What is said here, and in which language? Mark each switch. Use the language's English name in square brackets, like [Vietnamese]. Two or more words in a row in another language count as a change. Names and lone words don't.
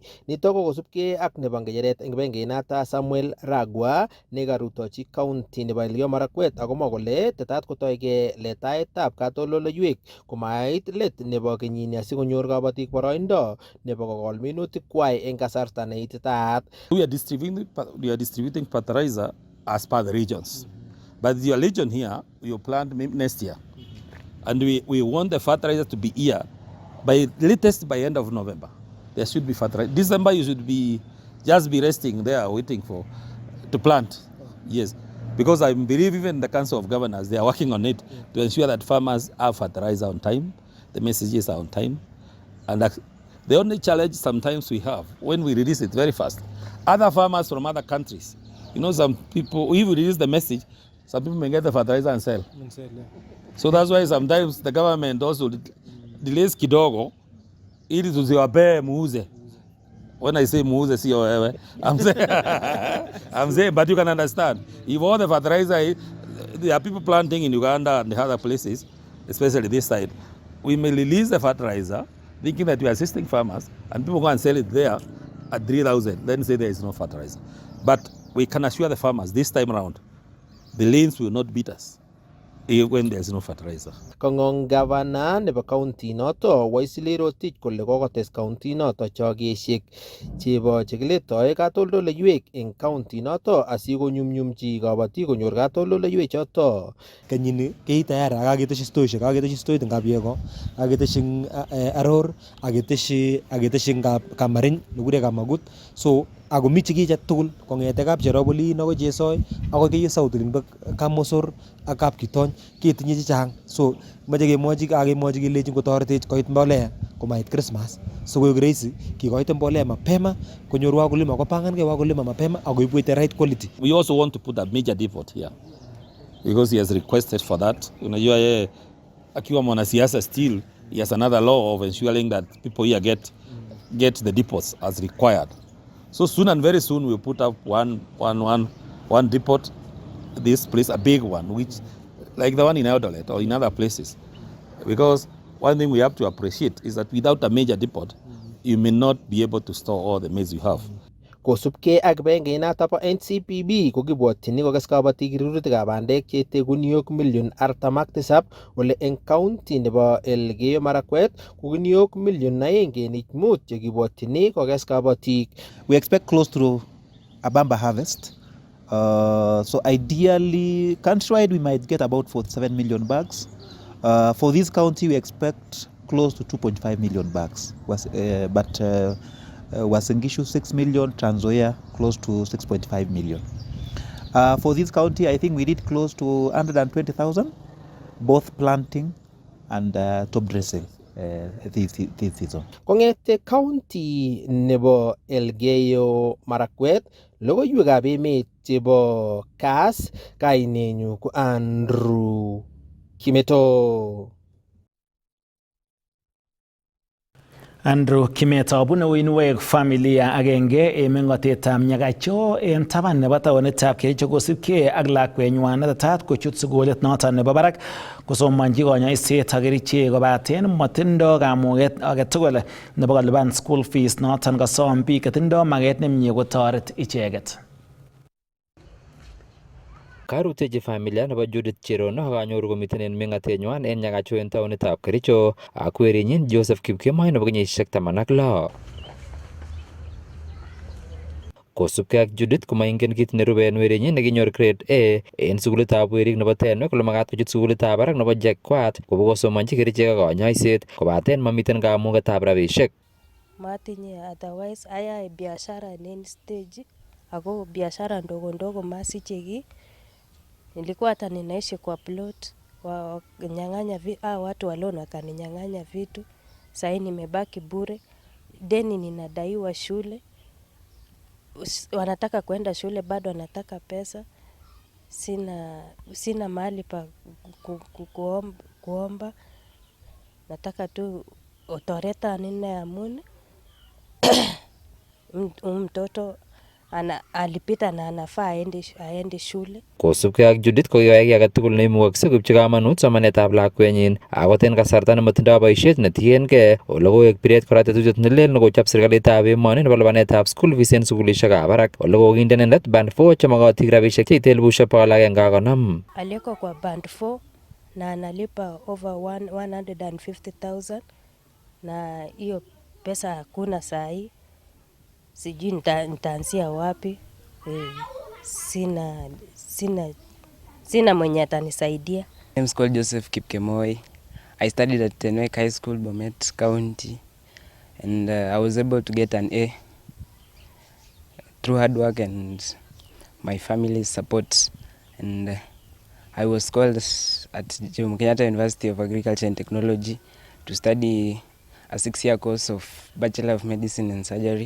[Kalenjin] Nitok ko kosubkei ak nebo ngecheret eng kibagengeinoto Samuel Ragwa nekarutochi county nebo Elgeyo Marakwet akomwa kole tetat kotoige letaetab katoldoleiwek komait let nebo kenyini asikonyor kabotik boroindo nebo kokol minutik kwai eng kasarta neititaat. [English] We are distributing fertilizer as per the regions. But your region here, you plant next year. And we want the fertilizer to be here by latest by end of November. There should be fertilizer. December you should be just be resting there waiting to plant. Yes. Because I believe even the Council of Governors, they are working on it to ensure that farmers have fertilizer on time, the messages are on time. And the only challenge sometimes we have when we release it very fast, other farmers from other countries, you know, some people, if we release the message, some people may get the fertilizer and sell. So that's why sometimes the government also delays kidogo, [Swahili] ili tusiwapee muuze. [English] When I say muuze, see I'm saying, but you can understand. If all the fertilizer, there are people planting in Uganda and the other places, especially this side, we may release the fertilizer, thinking that we are assisting farmers, and people go and sell it there at 3,000, then say there is no fertilizer. But we can assure the farmers this time around, the lanes will not beat us when there is no fertilizer. [Kalenjin] Kong'ong Governor nebo county noto Waisili Rotich kole kokotes county noto chogesiek chebo chekiletoe katoldoleiwek eng county noto asikonyumnyumchi kabotik konyor katoldoleiwek choto. Kenyini keitayari akaketeshi stoishek, akaketeshi stoit ngab yego, akaketeshi aror, akaketeshi kamarin nekure kamagut. So ako mi chekiche tugul kong'ete kap Cheroboli akoi Chesoi akoi keiyo South Limbo Kamosor ak kap Kitony ketinye chechang. So mache kemwochi kelechin kotoretech koit mbolea komait Christmas. So koek rahisi kikoite [Swahili] mbolea mapema [Kalenjin] konyor wakulima kopangankei [Swahili] wakulima mapema [Kalenjin] akoibu [English] the right quality. We also want to put a major depot here because he has requested for that. [Swahili] Unajua yeye akiwa mwanasiasa [English] still he has another law of ensuring that people here get the depots as required. So soon and very soon we'll put up one depot, this place, a big one, which like the one in Eldoret or in other places. Because one thing we have to appreciate is that without a major depot, you may not be able to store all the maize you have. [Kalenjin] Kosubkei ak kibagengeit bo NCPB ko kibwotyin kokes kabatik rurutikab bandek cheite guniok million 47 ole eng county nebo Elgeyo Marakwet ko guniok million 2.5 chekibwotyin kokes kabatik. [English] We expect close to a bamba harvest. So ideally, countrywide, we might get about 47 million bags. For this county, we expect close to 2.5 million bags. But Uasin Gishu 6 million, Trans Nzoia close to 6.5 million. For this county, I think we did close to 120,000, both planting and top dressing. This season. [Kalenjin] Kongete county nebo Elgeyo Marakwet, logoiwekab emet chebo Kass, kainenyu ko Andrew Kimeto. Andrew Kimeto bune uinwek familia agenge en mengotetab Nyagacho en taban nebo taonitab Kericho kosibkei ak lakwenywan netetat kochut sukulit noton nebo barak kosomonji konyoiset ak kerichek kobaten motindo kamuget agetugul nebo kolipan [English] school fees [Kalenjin] noton kosom biik chetindo maget nemie kotoret icheket. Karutechi familia nebo Judith Cherono akanyoru komiten en mengatenywan en Nyagacho en taonitab Kericho ak werinyin Joseph Kipkemoi nebo kenyisiek 16. Kosubkei ak Judith komaingen kit nerube en werinyin nekinyor grade A en sukulitab werik nebo Tenwek kole makat kochut sukulitab barak nebo JKUAT kobokosomonji kerichek ak konyoiset kobaten mamiten kamugetab rabisiek. Matinye, otherwise ayae biashara en stage ako [Swahili] biashara ndogo ndogo [Kalenjin] masiche ki. [Swahili] Nilikuwa hata ninaishi kwa plot wanyang'anya watu walona wakaninyang'anya vitu. Sasa nimebaki bure. Deni ninadaiwa shule. Wanataka kwenda shule bado wanataka pesa. Sina mahali pa kuomba. Nataka tu otoreta nina amuni. Mtoto alipita na anafaa aende shule. [Kalenjin] Kosubkei ak Judith ko kiyoe kiy agetugul neimukakse koipchi kamanut somanetab lakwenyin akot en kasarta nemotindoi boisiet netiengei ole koek biret kora tetutiet nelel nekochop serikalitab emoni nebo lipanetab [English] school fees [Kalenjin] en sukulisiekab barak ole kokinde inendet band 4 chemokotin rabisiek cheite 150,000. [Swahili] Aliyeko kwa band 4 na analipa over 150,000 na hiyo pesa hakuna sahi. Sijui nitaanzia wapi. Sina mwenye atanisaidia. [English] My name is called Joseph Kipkemoi. I studied at Tenwek High School, Bomet County, and I was able to get an A through hard work and my family's support. And I was called at Jomo Kenyatta University of Agriculture and Technology to study a 6-year course of Bachelor of Medicine and Surgery.